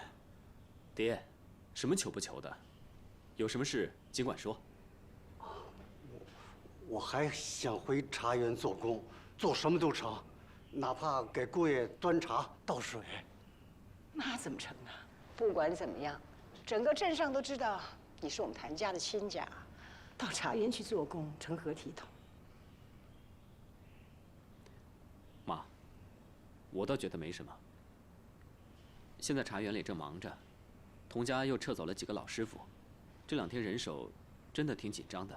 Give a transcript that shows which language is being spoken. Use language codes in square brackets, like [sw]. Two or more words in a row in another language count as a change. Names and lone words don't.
[zh] 爹，什麼求不求的？有什麼事盡管說。我還想回茶園做工，做什麼都成，哪怕給姑爺端茶倒水。那怎麼成啊？不管怎麼樣，整個鎮上都知道你是我們譚家的親家，到茶園去做工，成何體統？媽，我倒覺得沒什麼。現在茶園裡正忙着， 童家又撤走了几个老師傅，這2天人手真的挺緊張的。